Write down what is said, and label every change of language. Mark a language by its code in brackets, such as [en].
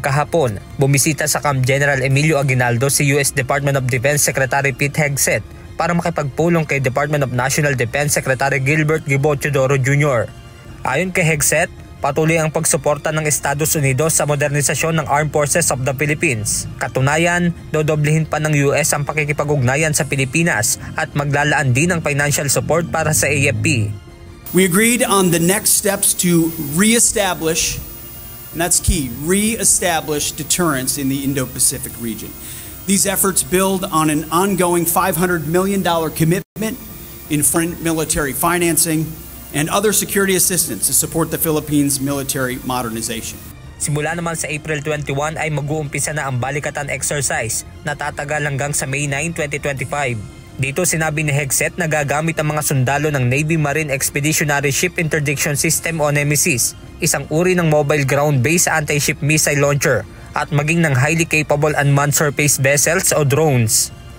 [tl] kahapon, bumisita sa Camp General Emilio Aguinaldo si US Department of Defense Secretary Pete Hegseth para makipagpulong kay Department of National Defense Secretary Gilbert Gibo Teodoro Jr. Ayon kay Hegseth, patuloy ang pagsuporta ng Estados Unidos sa modernisasyon ng Armed Forces of the Philippines. Katunayan, dodoblihin pa ng US ang pakikipag-ugnayan sa Pilipinas at maglalaan din ng financial support para sa AFP. [en] We agreed on the next steps to reestablish, and that's key, reestablish deterrence in the Indo-Pacific region. These efforts build on an ongoing $500 million commitment in foreign military financing and other security assistance to support the Philippines' military modernization. [tl] Simula naman sa April 21 ay mag-uumpisa na ang balikatan exercise na tatagal hanggang sa May 9, 2025. Dito sinabi ni Hegseth na gagamit ang mga sundalo ng Navy Marine Expeditionary Ship Interdiction System o NEMSIS, isang uri ng [en] mobile ground-based anti-ship missile launcher [tl] at maging ng [en] highly capable unmanned surface vessels [tl] o drones.